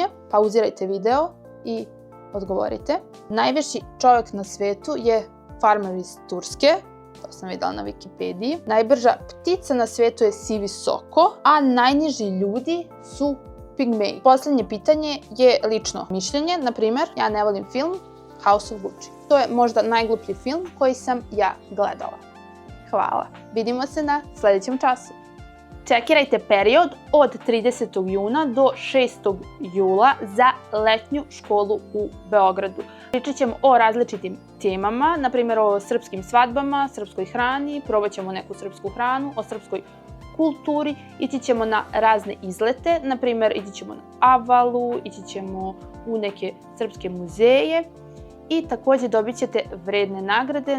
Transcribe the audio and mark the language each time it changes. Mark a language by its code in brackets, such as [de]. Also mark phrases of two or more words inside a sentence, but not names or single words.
[sr] Pauzirajte video i odgovorite. Najviši čovjek na svetu je farmer iz Turske. To sam videla na Wikipediji. Najbrža ptica na svetu je sivi soko, a najniži ljudi su pigmeji. Poslednje pitanje je lično mišljenje. Na primjer, ja ne volim film House of Gucci. To je možda najgluplji film koji sam ja gledala. Hvala. Vidimo se na sljedećem času. Čekirajte period od 30. juna do 6. jula za letnju školu u Beogradu. Pričat ćemo o različitim temama, na primjer o srpskim svadbama, srpskoj hrani, probat ćemo neku srpsku hranu, o srpskoj kulturi, ići ćemo na razne izlete, na primjer ići ćemo na Avalu, ići ćemo u neke srpske muzeje i također dobit ćete vredne nagrade.